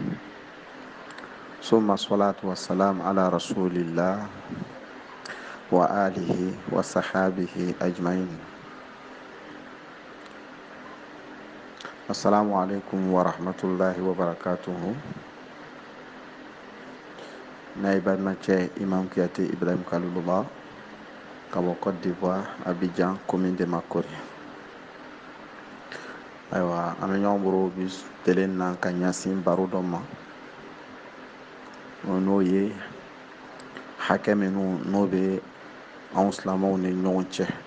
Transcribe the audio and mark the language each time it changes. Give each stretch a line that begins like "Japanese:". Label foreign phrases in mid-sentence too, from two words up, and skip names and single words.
Arabic: ثم الصلاة والسلام على رسول الله وآله وصحابه أجمعين. السلام عليكم ورحمة الله وبركاته.
French: Naïbad Mathieu Imam Kiati Ibrahim Kaloulouba, Kabo Côte d'Ivoire, Abidjan, commune de Makori.
Bambara: Aywa, an bɛ ɲɔgɔn bolo bi tele na ka ɲɛsin baro dɔ ma n'o ye hakɛ minnu n'o bɛ anw silamɛw ni ɲɔgɔn cɛ.